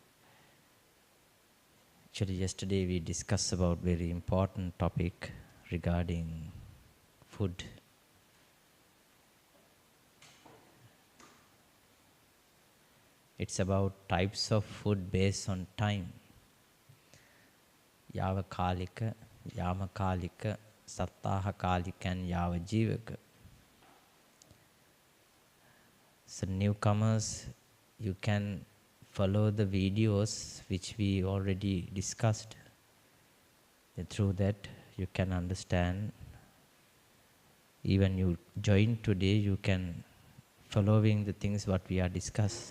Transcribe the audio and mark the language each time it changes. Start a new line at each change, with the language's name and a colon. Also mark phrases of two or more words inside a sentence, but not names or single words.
English: Actually, yesterday we discussed about very important topic regarding food. It's about types of food based on time.
Pali: Yava kalika, yama kalika, sattaha kalika, and yava jivaka.
English: So newcomers, you can follow the videos which we already discussed. And through that you can understand. Even you join today, you can following the things what we are discussed.